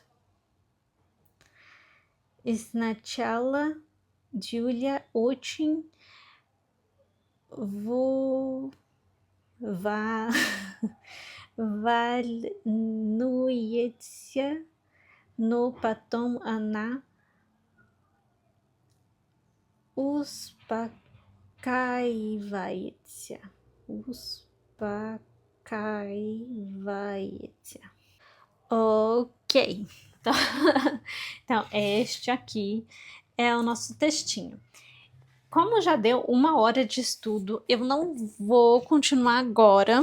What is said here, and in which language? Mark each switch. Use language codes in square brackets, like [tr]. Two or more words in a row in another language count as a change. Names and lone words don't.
[ru] Сначала Julia очень волнуется, но потом она успокаивается. [pt] Ok. Então, este aqui é o nosso textinho. Como já deu 1 hora de estudo, eu não vou continuar agora.